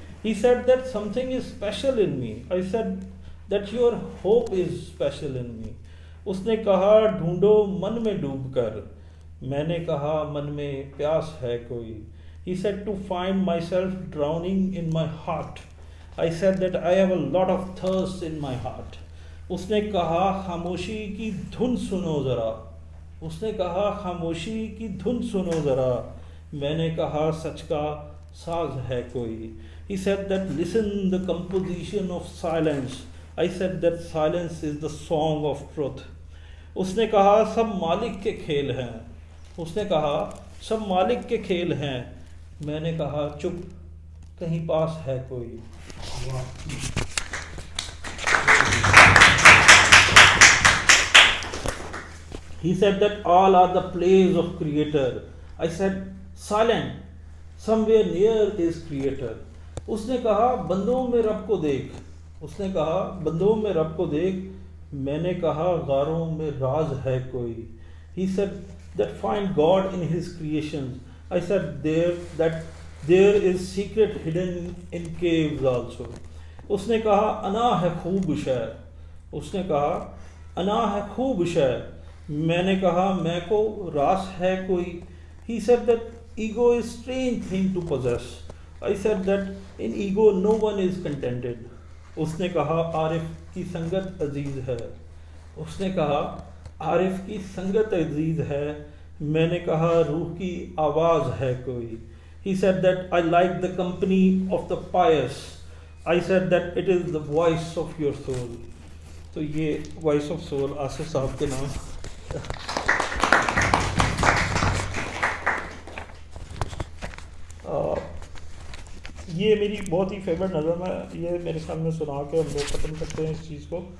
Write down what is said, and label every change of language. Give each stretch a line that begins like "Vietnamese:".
English: He said that something is special in me. I said that your hope is special in me.
Urdu: اس نے کہا ڈھونڈو من میں ڈوب کر، میں نے کہا من میں پیاس ہے کوئی.
English: He said to find myself drowning in my heart. I said that I have a lot of thirst in my heart.
Urdu: اس نے کہا خاموشی کی دھن سنو ذرا، اس نے کہا خاموشی کی دھن سنو ذرا، میں نے کہا سچ کا ساز ہے کوئی.
English: He said that listen the composition of silence. I said that silence is the song of truth.
Urdu: اس نے کہا سب مالک کے کھیل ہیں، اس نے کہا سب مالک کے کھیل ہیں، میں نے کہا چپ کہیں پاس ہے کوئی.
English: He said that all are the plays of Creator. I said silent, somewhere near is Creator.
Urdu: اس نے کہا بندوں میں رب کو دیکھ، اس نے کہا بندوں میں رب کو دیکھ، میں نے کہا غاروں میں راز ہے کوئی.
English: He said that find God in His creations. I said there is secret hidden in caves also.
Urdu: اس نے کہا انا ہے خوب شے، اس نے کہا انا ہے خوب شے، میں نے کہا میں کو راس ہے کوئی.
English: He said that ego is strange thing to possess. I said that in ego no one is contented.
Urdu: اس نے کہا عارف کی سنگت عزیز ہے، اس نے کہا عارف کی سنگت عزیز ہے، میں نے کہا روح کی آواز ہے کوئی.
English: He said that I like the company of the pious. I said that it is the voice of your soul.
Urdu: تو یہ
English: voice of soul
Urdu: آصف صاحب کے نام. یہ میری بہت ہی فیوریٹ نظم ہے، یہ میرے خیال میں سنا کے ہم لوگ ختم کرتے ہیں اس چیز کو.